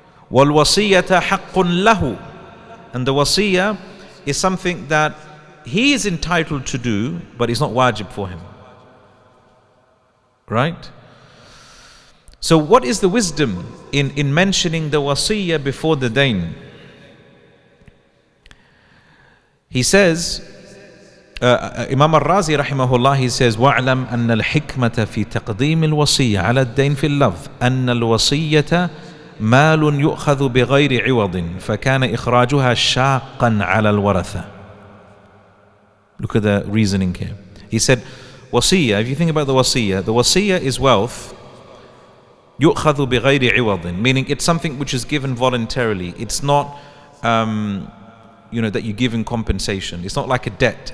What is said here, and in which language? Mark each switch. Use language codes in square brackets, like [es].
[ar] Wal wasiyata haqqun lahu. [en] And the wasiyah is something that he is entitled to do, but it's not wajib for him. Right? So what is the wisdom in mentioning the wasiyah before the dayn? He says, Imam al-Razi rahimahullah, he says, [ar] وَاعْلَمْ أَنَّ الْحِكْمَةَ فِي تَقْدِيمِ الْوَصِيَّةِ عَلَى الدَّيْنِ فِي اللَّفْظِ أَنَّ الْوَصِيَّةَ مال يؤخذ بغير عوض فكان إخراجها شاقا على الورثة. [en] Look at the reasoning here. He said, wasiyah, if you think about the wasiyah is wealth, [ar] يؤخذ بغير عوض, [en] meaning it's something which is given voluntarily. It's not, that you give in compensation. It's not like a debt.